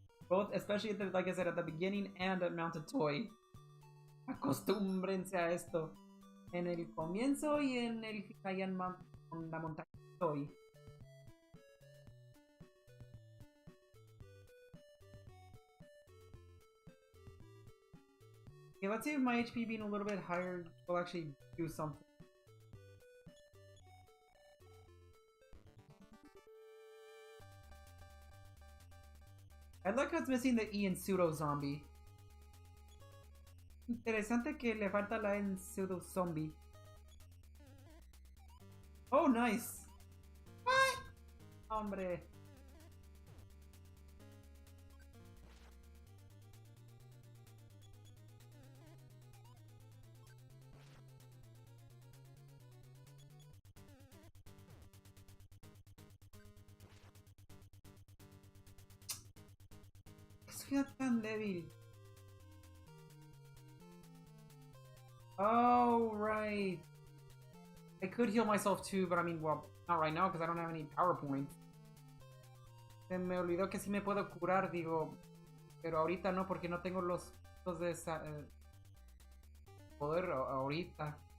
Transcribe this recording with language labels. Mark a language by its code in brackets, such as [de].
[en] Both, especially at the, like I said, at the beginning and at Mounted Toy. [es] Acostúmbrense a esto. En el comienzo y en el Hikayan con la montaña Toy. [en] Okay, let's see if my HP being a little bit higher will actually do something. I like how it's missing the E in pseudo zombie. [es] Interesante que le falta la E en pseudo zombie. [en] Oh, nice. What? Hombre. [es] Soy tan débil. [en] Oh, right. I could heal myself too, but I mean, well, not right now because I don't have any power points. [es] Se me olvidó que sí me puedo curar, digo. Pero ahorita no, porque no tengo los de esa, poder ahorita.